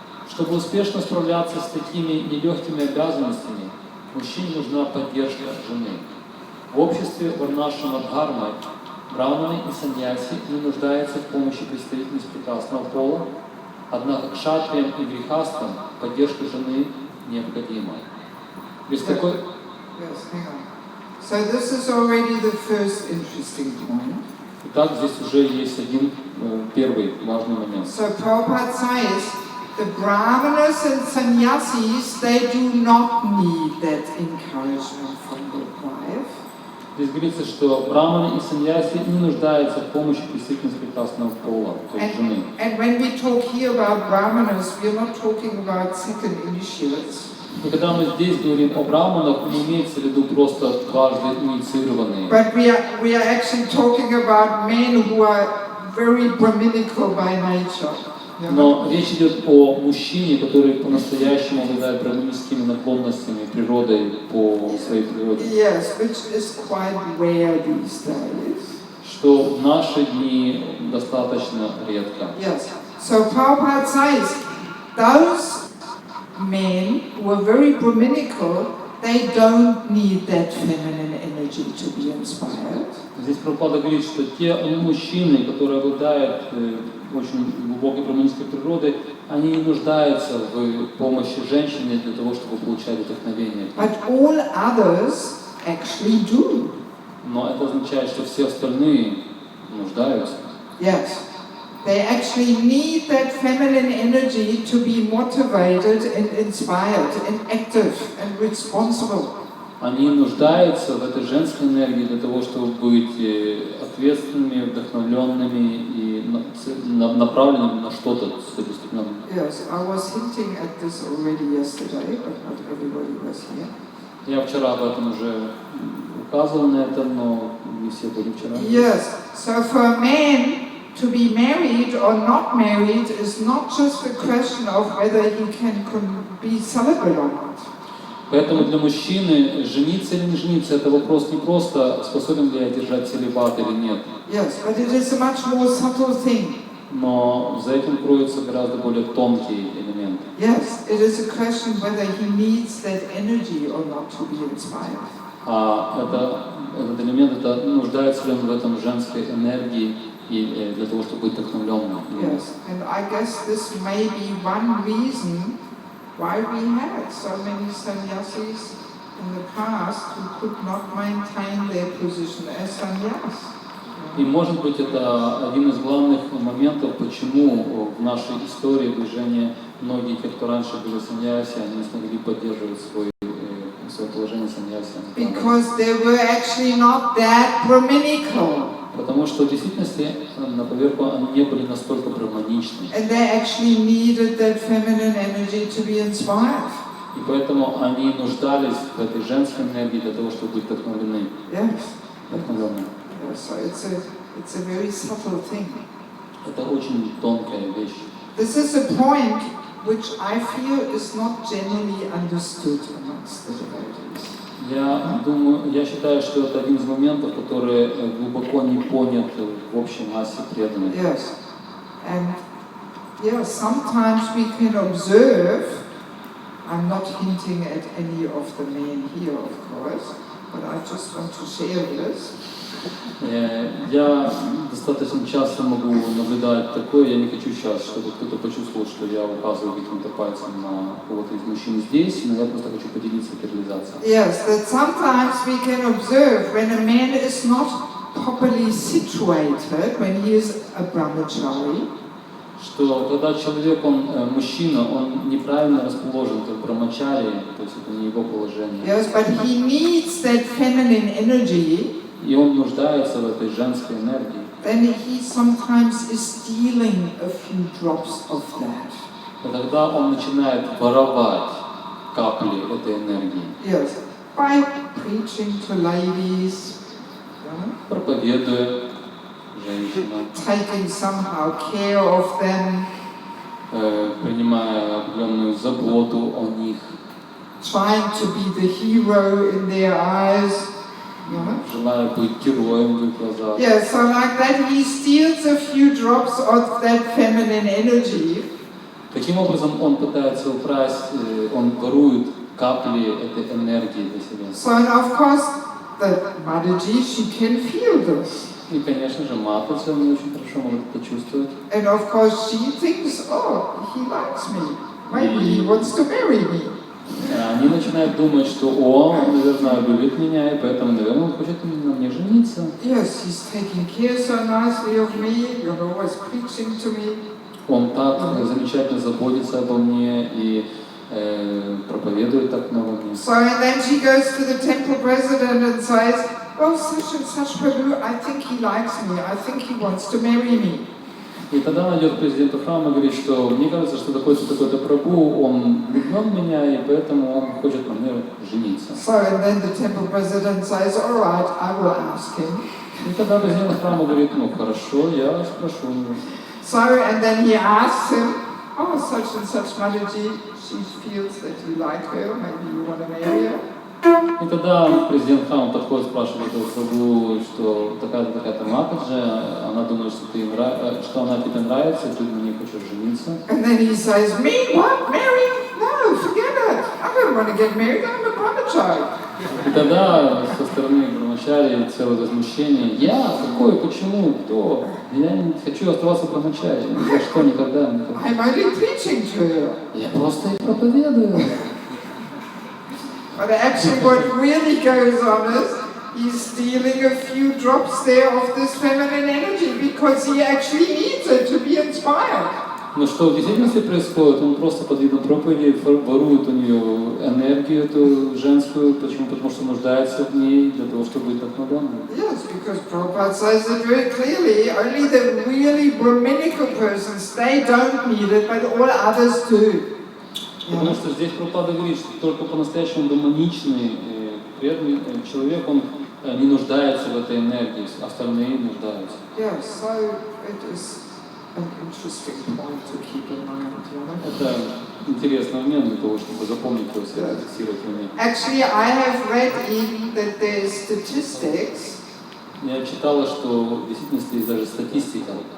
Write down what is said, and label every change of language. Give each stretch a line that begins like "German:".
Russian: Чтобы успешно справляться с такими нелегкими обязанностями, мужчине нужна поддержка жены. В обществе варнашрама дхармы браманы и саньяси не нуждаются в помощи представительниц прекрасного пола, однако кшатриям и грихастам поддержка жены необходима. Без такой...
English: Yes, hang on. So this is already the first interesting point.
Russian: Итак, здесь уже есть один первый важный момент.
English: So Prabhupada says, the brahmanas and sannyasis, they do not need that encouragement from the wife.
Russian: Здесь говорится, что браманы и саньяси не нуждаются в помощи представительниц прекрасного пола, то есть жены.
English: And when we talk here about brahmanas, we are not talking about second initiates.
Russian: И когда мы здесь говорим о браманах, не имеется в виду просто дважды инициированные.
English: But we are actually talking about men who are very brahminical by nature.
Russian: Но речь идет о мужчине, который по-настоящему обладает браманическими наклонностями, природой по своей природе.
English: Yes, which is quite rare these days.
Russian: Что в наши дни достаточно редко.
English: Yes. So Prabhupada says, those men who are very brahminical, they don't need that feminine energy to be inspired.
Russian: Здесь Прабхупада говорит, что те мужчины, которые обладают очень глубокой браманической природой, они не нуждаются в помощи женщины для того, чтобы получать вдохновение.
English: But all others actually do.
Russian: Но это означает, что все остальные нуждаются.
English: Yes. They actually need that feminine energy to be motivated and inspired and active and responsible.
Russian: Они нуждаются в этой женской энергии для того, чтобы быть ответственными, вдохновленными и направленными на что-то целеустремленным.
English: Yes, I was hinting at this already yesterday, but not everybody was here.
Russian: Я вчера об этом уже указывал на это, но не все были вчера.
English: Yes, so for a man to be married or not married is not just a question of whether he can be celibate or not.
Russian: Поэтому для мужчины жениться или не жениться — это вопрос не просто, способен ли я держать целибат или нет.
English: Yes, but it is a much more subtle thing.
Russian: Но за этим кроется гораздо более тонкий элемент.
English: Yes, it is a question whether he needs that energy or not to be inspired.
Russian: Этот элемент, это нуждается ли он в этом женской энергии и для того, чтобы быть вдохновленным.
English: Yes, and I guess this may be one reason why we had so many sannyasis in the past who could not maintain their position as sannyas.
Russian: И может быть это один из главных моментов, почему в нашей истории движения многие, те, кто раньше были саньяси, они не смогли поддерживать свое положение саньяси.
English: Because they were actually not that brahminical.
Russian: Потому что в действительности на поверку они не были настолько браманичны.
English: And they actually needed that feminine energy to be inspired.
Russian: И поэтому они нуждались в этой женской энергии для того, чтобы быть вдохновлены.
English: Yes.
Russian: Вдохновлены.
English: So it's a very subtle thing.
Russian: Это очень тонкая вещь.
English: This is a point which I feel is not generally understood amongst the devotees.
Russian: Я считаю, что это один из моментов, который глубоко не понят в общей массе преданных.
English: Yes. And sometimes we can observe, I'm not hinting at any of the men here, of course, but I just want to share this.
Russian: Я достаточно часто могу наблюдать такое, я не хочу сейчас, чтобы кто-то почувствовал, что я указываю каким-то пальцем на кого-то из мужчин здесь, но я просто хочу поделиться этой реализацией.
English: Yes, that sometimes we can observe when a man is not properly situated, when he is a brahmachari,
Russian: что когда человек, мужчина, он неправильно расположен, как брамачари, то есть это не его положение.
English: Yes, but he needs that feminine energy.
Russian: И он нуждается в этой женской энергии.
English: Then he sometimes is stealing a few drops of that.
Russian: И тогда он начинает воровать капли этой энергии.
English: Yes, by preaching to ladies,
Russian: Проповедуя женщинам,
English: taking somehow care of them,
Russian: принимая определенную заботу о них,
English: trying to be the hero in their eyes.
Russian: желая быть героем в их глазах.
English: Yeah, so like that he steals a few drops of that feminine energy.
Russian: Таким образом он пытается украсть, он ворует капли этой энергии для себя.
English: So and of course the Mataji, she can feel this.
Russian: И, конечно же, Матаджи, он очень хорошо может это чувствовать.
English: And of course she thinks, oh, he likes me. Maybe he wants to marry me.
Russian: Они начинают думать, что он, наверное, любит меня, и поэтому, наверное, он хочет на мне жениться.
English: Yes, he's taking care so nicely of me, you're always preaching to me.
Russian: Он так замечательно заботится обо мне и проповедует так много мне.
English: So and then she goes to the temple president and says, "Oh, such and such Prabhu, I think he likes me. I think he wants to marry me."
Russian: И тогда она идет к президенту храма и говорит, что мне кажется, что такой-то Прабху, он влюблен в меня, и поэтому он хочет на мне жениться.
English: So and then the temple president says, "All right, I will ask him."
Russian: И тогда президент храма говорит, ну хорошо, я спрошу его.
English: So and then he asks him, "Oh, such and such Mataji, she feels that you like her, maybe you want to marry her."
Russian: И тогда президент храма подходит, спрашивает этого Прабху, что такая-то Матаджи, она думает, что она тебе нравится, и ты на ней хочешь жениться.
English: And then he says, "Me? What? Marry? No, forget it. I don't want to get married. I'm a brahmachari."
Russian: И тогда со стороны брамачари целое возмущение. Я? Какой? Почему? Кто? Я не хочу оставаться брамачари. Ни за что, никогда.
English: I'm only preaching to her.
Russian: Я просто их проповедую.
English: But actually what really goes on is he's stealing a few drops there of this feminine energy because he actually needs it to be inspired.
Russian: Но что в действительности происходит? Он просто под видом проповеди ворует у нее энергию эту женскую. Почему? Потому что нуждается в ней для того, чтобы быть вдохновленной.
English: Yes, because Prabhupada says it very clearly. Only the really Brahminical persons, they don't need it, but all others do.
Russian: Потому что здесь Прабхупада говорит, что только по-настоящему гармоничный, преданный человек, он не нуждается в этой энергии, остальные нуждаются.
English: Yes, so it is an interesting point to keep in mind.
Russian: Это интересный момент для того, чтобы запомнить его, зафиксировать в уме.
English: Actually, I have read even that there is statistics.
Russian: Я читала, что в действительности есть даже статистика.